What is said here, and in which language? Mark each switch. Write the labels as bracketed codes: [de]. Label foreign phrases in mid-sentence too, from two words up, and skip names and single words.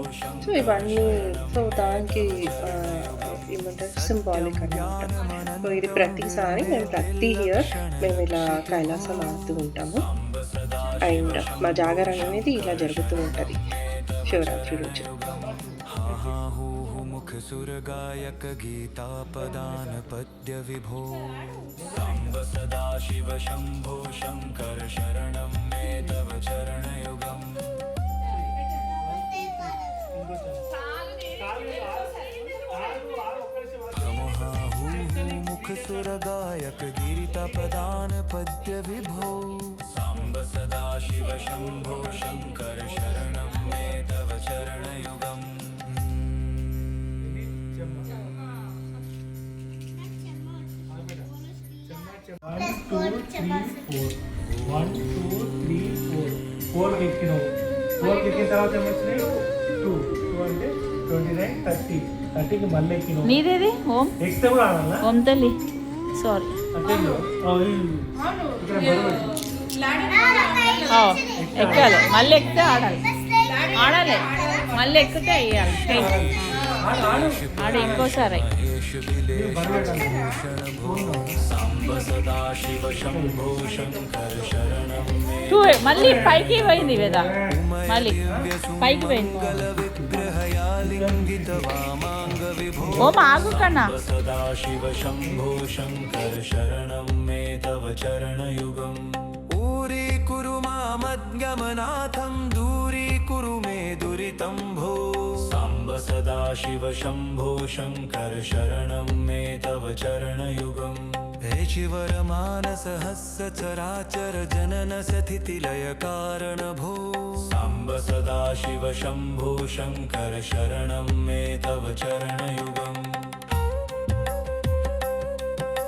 [te] సో ఇవన్నీ సో దానికి ఏమంటారు సింబాలిక్ అనమాట. సో ఇది ప్రతిసారి ప్రతి ఇయర్ మేము ఇలా కైలాసం ఆడుతూ ఉంటాము. అండ్ మా జాగరణ అనేది ఇలా జరుగుతూ ఉంటుంది శివరాత్రి రోజు. [sa] मुख सुर गायक गीता पदान पद्य विभो सांब सदा शिव शंभो शंकर शरणं मे तव चरणयुगम् मुख सुर गायक गीता पदान पद्य विभो सांब सदा शिव शंभो शंकर शरणं मे तव चरणयुगम्. [en] One, two, three, four. [te] Four ఎక్కినావు. 4 ఎక్కిన తర్వాత ఏమొచ్చినాయి? 2 అంటే 29, 30. 30కి మళ్ళీ ఎక్కినావు. నీదేది ఓం ఎక్కితే కూడా ఆడాలా? ఓం తల్లి సారీ ఎక్కాలి, మళ్ళీ ఎక్కితే ఆడాలి, ఆడాలి మళ్ళీ ఎక్కితే వేయాలి. ఆడు ఇంకోసారి మళ్ళీ పైకి పోయింది కదా, మళ్ళీ పైకి పోయింది. ఓం ఆగు కన్నా. [sa] शिव शंभो शंकर शरणं मे तव चरणयुगम् ऊरी कुरु मामद्गमनाथं दूरी कुरु मे दुरितं भो सांब सदा शिव शंभो शंकर शरणं मे तव चरणयुगम् हे शिवर मानस हस्य चराचर जनन स्थिति लय कारण भो सांब सदा शिव शंभो शंकर शरणं मे तव चरणयुगम्.